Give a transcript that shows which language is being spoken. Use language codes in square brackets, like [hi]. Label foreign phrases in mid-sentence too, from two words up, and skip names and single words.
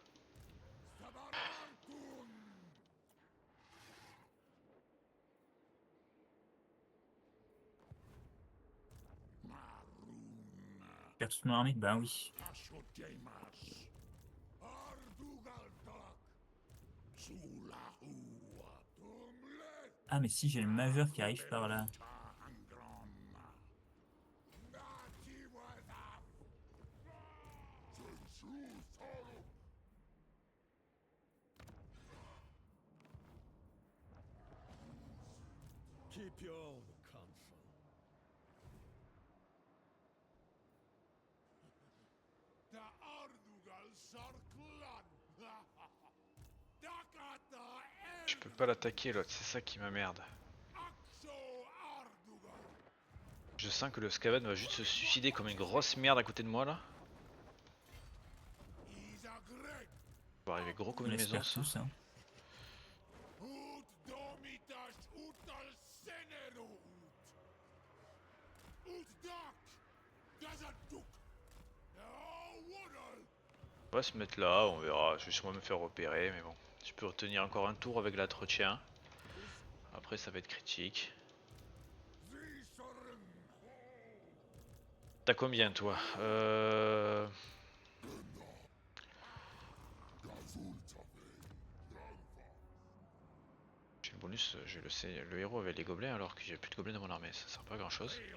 [fr] Perds toute mon armée? Ben oui. Ah, mais si j'ai le majeur qui arrive par là. [en] Keep your own counsel. [fr] Je peux pas l'attaquer l'autre, c'est ça qui m'emmerde. Je sens que le Skaven va juste se suicider comme une grosse merde à côté de moi là. peut arriver gros comme On une maison l'espère ça. tous. Hein. Ut domitas utal senerut. Ut dac. Dazaduk. Wodal. On va se mettre là, on verra. Je vais sûrement me faire repérer, mais bon. Je peux retenir encore un tour avec l'entretien. Après, ça va être critique. Zisorn. T'as combien toi J'ai le bonus, je le sais, le héros avait les gobelins alors que j'ai plus de gobelins dans mon armée, ça sert pas à grand chose.